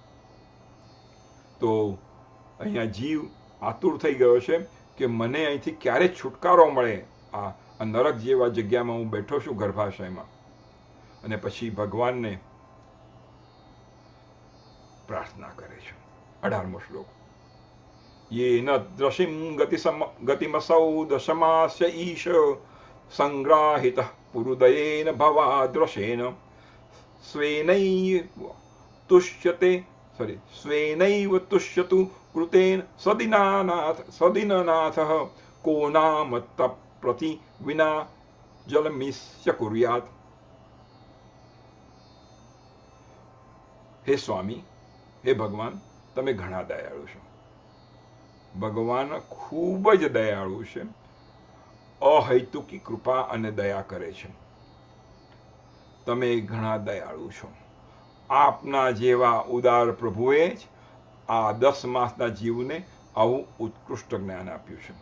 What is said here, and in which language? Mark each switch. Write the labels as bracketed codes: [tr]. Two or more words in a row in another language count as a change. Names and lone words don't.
[gu] તો અહીંયા જીવ આતુર થઈ ગયો છે કે મને અહીંથી ક્યારે છુટકારો મળે. આ નરક જેવા જગ્યામાં હું બેઠો છું ગર્ભાશયમાં. અને પછી ભગવાનને પ્રાર્થના કરે છે. 18મો શ્લોક. [sa] येन द्रशिं गतिमसौ दशमास्य ईश संग्राहितः पुरुदयेन भवाद्रशेन स्वेनैव तुष्यतु कृतेन सदीननाथः को नाम तप्रति विना जलमिस्य कुर्यात्. [hi] हे स्वामी, हे भगवान, [gu] તમે ઘણા દયાળુ છો. ભગવાન ખૂબ જ દયાળુ છે. અહૈતુકી કૃપા અને દયા કરે છે. તમે ઘણા દયાળુ છો. આપના જેવા ઉદાર પ્રભુએ જ આ 10 માસના જીવને આવું ઉત્કૃષ્ટ જ્ઞાન આપ્યું છે.